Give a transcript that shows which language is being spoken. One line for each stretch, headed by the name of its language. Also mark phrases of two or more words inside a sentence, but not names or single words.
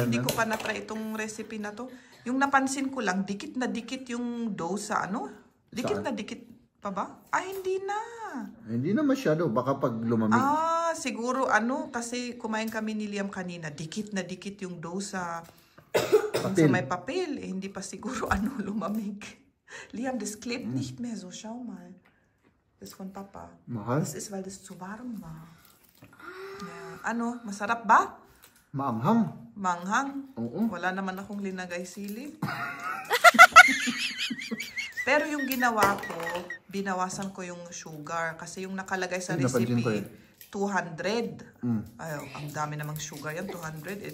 Filipino: Kasi hindi ko pa na-try itong recipe na to. Yung napansin ko lang, dikit na dikit yung dough sa Dikit na dikit pa ba? Hindi na. Hindi na masyado. Baka pag lumamig. Siguro kasi kumain kami ni Liam kanina. Dikit na dikit yung dough sa may papel. Hindi pa siguro lumamig. Liam,
German: das klebt nicht mehr so. Schau mal. Das von Papa.
Filipino: Mahal?
German: Das ist, weil das zu warm war. Ja.
Filipino: Masarap ba? Maanghang. Manghang? Oo. Wala naman akong linagay sili. Pero yung ginawa ko, binawasan ko yung sugar. Kasi yung nakalagay sa recipe, 200. Ang dami namang sugar yan, 200.